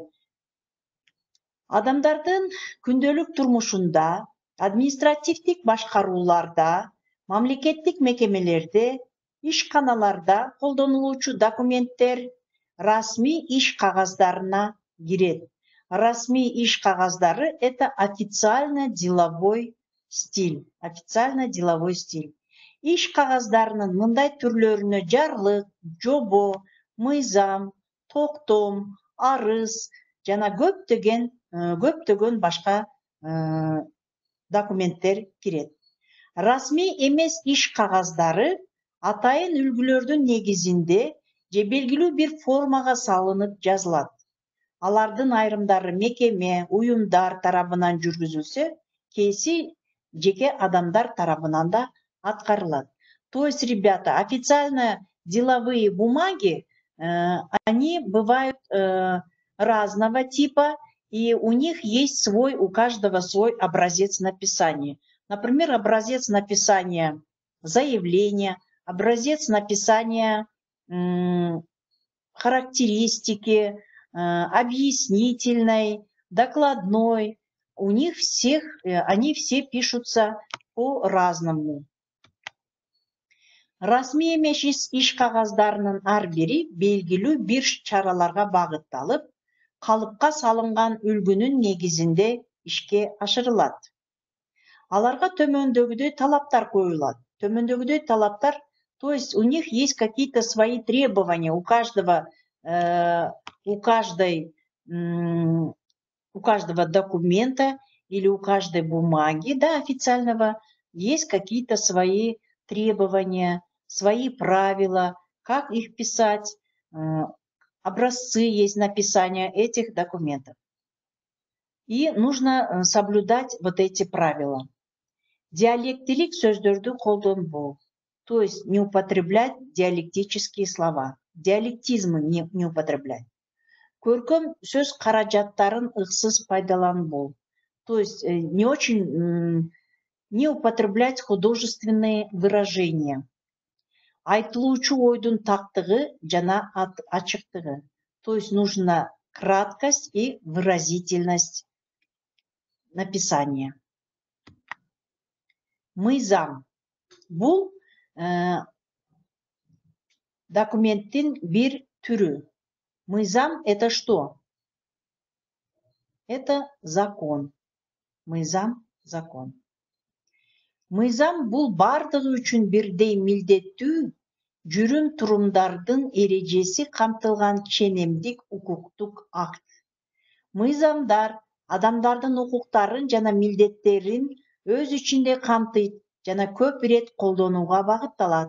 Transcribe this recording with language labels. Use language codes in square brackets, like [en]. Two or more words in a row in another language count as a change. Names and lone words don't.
[ky] Адамдардын күндөлүк турмушунда, административдик башкарууларда, мамлекеттик мекемелерде, ишканаларда колдонулуучу документтер расмий иш кагаздарына кирет. Расмий иш кагаздары — [ru] это официально-деловой стиль. Официально-деловой стиль. [ky] Иш кагаздарынын мындай түрлөрүнө жарлык, жобо, мыйзам, токтом, арыз жана көптөгөн башка документтер кирет. Расмий эмес иш кагаздары атайын үлгүлөрдүн негизинде же белгилүү бир формага салынып жазылат. Алардын айрымдары мекеме, уюмдар тарабынан жүргүзүлсө, кээси жеке адамдар тарабынан да аткарылат. [ru] То есть, ребята, официально-деловые бумаги, они бывают разного типа, и у них есть свой, у каждого свой образец написания. Например, образец написания заявления, образец написания характеристики, объяснительной, докладной. У них всех, они все пишутся по-разному. [ky] Расмий эмес иш кагаздарынын ар бири белгилүү бир чараларга багытталып, калыпка салынган үлгүнүн негизинде ишке ашырылат. Аларга төмөндөгүдөй талаптар коюлат. Төмөндөгүдөй талаптар, [ru] то есть у них есть какие-то свои требования, у каждого документа или у каждой бумаги, да, официального, есть какие-то свои требования, свои правила, как их писать, образцы есть написания этих документов. И нужно соблюдать вот эти правила. [kk] Диалектилик сөздерді қолданбау. [ru] То есть не употреблять диалектические слова. Диалектизмы не употреблять. [kk] Көркем сөз қаражаттарын ықсыз пайдаланбау. [ru] То есть не употреблять художественные выражения. [ky] Айтылуучу ойдун тактыгы жана ачыктыгы. [ru] То есть нужна краткость и выразительность написания. [ky] Мыйзам. Бул документтин бир түрү. [ru] Мыйзам это что? Это закон. [ky] Мыйзам закон. Мыйзам бул бардыгы үчүн бирдей милдеттүү жүрүм турумдардын эрежеси камтылган ченемдик укуктук акт. Мыйзамдар адамдардын укуктарын жана милдеттерин өз ичинде камтыйт жана көп ирет колдонууга багытталат.